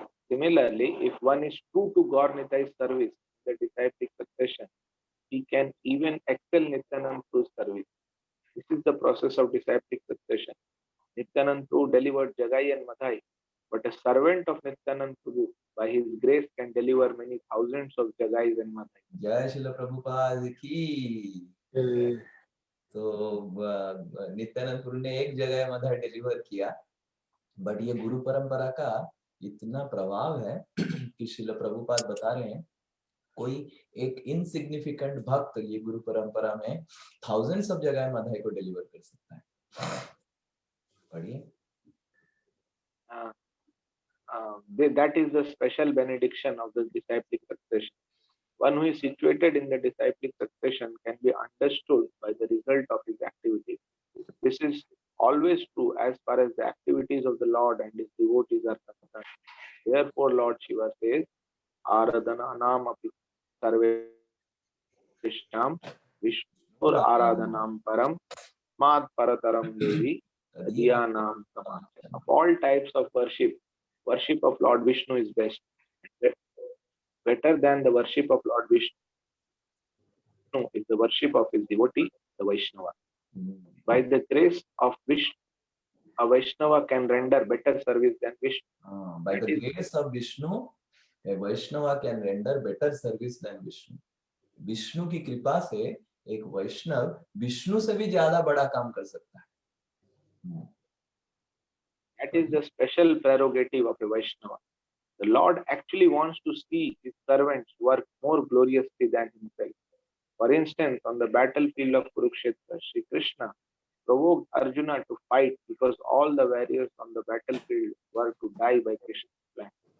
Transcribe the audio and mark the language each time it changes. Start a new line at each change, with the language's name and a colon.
English: Similarly, if one is true to Gaur Nitai's service, the disciplic succession, he can even excel Nityanand Prabhu's service. This is the process of disciplic succession. Nityanand Prabhu delivered Jagai and Madhai, but a servant of Nityanand Prabhu, by his grace, can deliver many thousands of Jagais and Madhai. Jai Srila Prabhupada ki.
Hindi: तो नित्यानंद प्रभु ने एक जगह mother deliver किया, but ये गुरु परंपरा का इतना प्रभाव है कि श्रील प्रभुपाद बता रहे हैं, कोई एक इनसिग्निफिकेंट भक्त ये गुरु परंपरा में
English: thousands of
Hindi: जगह मदर को डिलीवर कर सकता है। पढ़िए।
English: That is the special benediction of the disciplic succession. One who is situated in the disciplic succession can be understood by the result of his activities. This is always true as far as the activities of the Lord and his devotees are concerned. Therefore, Lord Shiva says,
Sanskrit: "Aradhananam api सर्वेषां विष्णुर आराधनां परम मात परतरम देवी तदीयानां समाचर.
English: Of all types of worship of Lord Vishnu is best, better than the worship of Lord Vishnu is the worship of his devotee, the Vaishnava. By the grace of Vishnu, a Vaishnava can render better service than Vishnu. By the grace of Vishnu, a Vaishnava can render better service than Vishnu.
Hindi: Vishnu की कृपा से एक वैष्णव विष्णु से भी ज्यादा बड़ा काम कर सकता है.
English: That is the special prerogative of a Vaishnava. The Lord actually wants to see his servants work more gloriously than himself. For instance, on the battlefield of Kurukshetra, Sri Krishna provoked Arjuna to fight because all the warriors on the battlefield were to die by Krishna's plan.